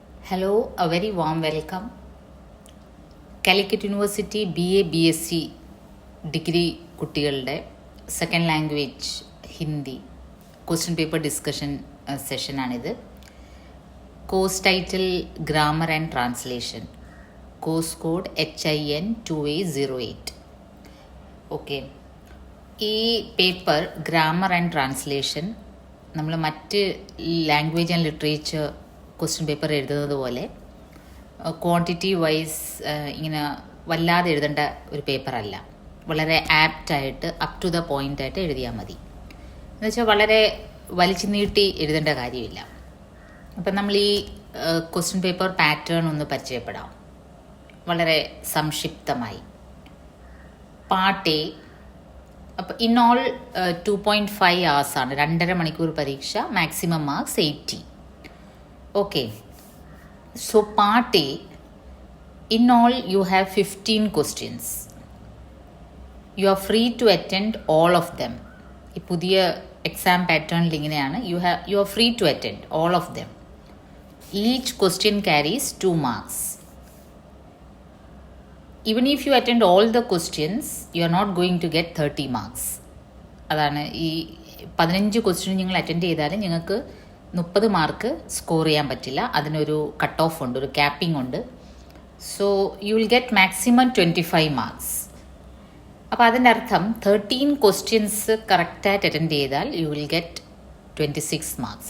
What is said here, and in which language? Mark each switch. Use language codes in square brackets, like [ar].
[en] Hello, a very warm welcome. [ml] Calicut university BA BSc degree കുട്ടികളുടെ second language Hindi question paper discussion സെഷനാണിത്. Course title grammar and translation, course code HIN 2808. Okay, ഈ paper grammar and translation നമ്മൾ മറ്റ് language and literature question paper എഴുതുന്നത് പോലെ quantity wise ഇങ്ങനെ വല്ലാതെ എഴുതേണ്ട ഒരു പേപ്പറല്ല. വളരെ ആപ്റ്റായിട്ട് [en] up to the point [ml] ആയിട്ട് എഴുതിയാൽ മതി. എന്നുവെച്ചാൽ വളരെ വലിച്ചു നീട്ടി എഴുതേണ്ട കാര്യമില്ല. അപ്പം നമ്മൾ ഈ ക്വസ്റ്റ്യൻ പേപ്പർ പാറ്റേൺ ഒന്ന് പരിചയപ്പെടാം വളരെ സംക്ഷിപ്തമായി. പാർട്ട് എ, അപ്പോൾ [en] in all 2.5 hours [ml] ആണ്, 2.5 മണിക്കൂർ പരീക്ഷ, maximum marks 80. [en] Okay, so part A, in all you have 15 questions. You are free to attend all of them. [ml] ഈ പുതിയ എക്സാം പാറ്റേണിൽ ഇങ്ങനെയാണ്, [en] you are free to attend all of them. Each question carries 2 marks. Even if you attend all the questions, you are not going to get 30 marks. [ml] അതാണ് ഈ 15 question നിങ്ങൾ attend ചെയ്താലും നിങ്ങൾക്ക് 30 mark score ചെയ്യാൻ പറ്റില്ല. അതിനൊരു കട്ട് ഓഫ് ഉണ്ട്, ഒരു ക്യാപ്പിംഗ് ഉണ്ട്. [en] So you will get maximum 25 marks. [ml] അപ്പോൾ അതിൻ്റെ അർത്ഥം 13 ക്വസ്റ്റ്യൻസ് കറക്റ്റായിട്ട് അറ്റൻഡ് ചെയ്താൽ [en] You will get 26 marks.